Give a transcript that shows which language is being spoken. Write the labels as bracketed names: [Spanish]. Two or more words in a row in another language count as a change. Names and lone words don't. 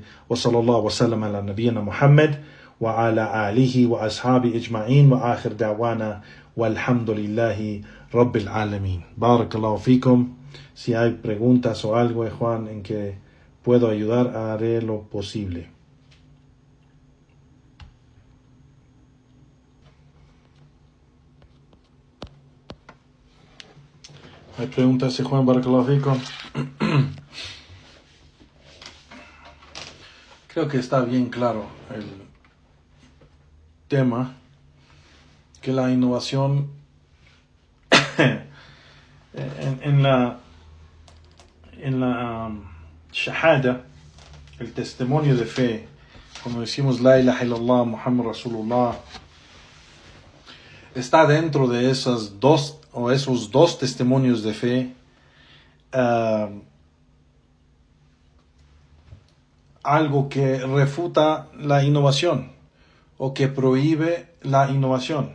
[Arabic] وصلى الله وسلم على نبينا محمد وعلى آله وأصحابه أجمعين وآخر دعوانا والحمد لله رب العالمين. بارك الله فيكم. [Spanish] Si hay preguntas o algo, Juan, en que puedo ayudar, haré lo posible. Hay preguntas, Juan, [Arabic] بارك الله فيكم. [Spanish] Creo que está bien claro el tema, que la innovación en la shahada, el testimonio de fe, como decimos [Arabic] لا إله إلا الله محمد رسول الله, [Spanish] está dentro de esos dos testimonios de fe, algo que refuta la innovación o que prohíbe la innovación.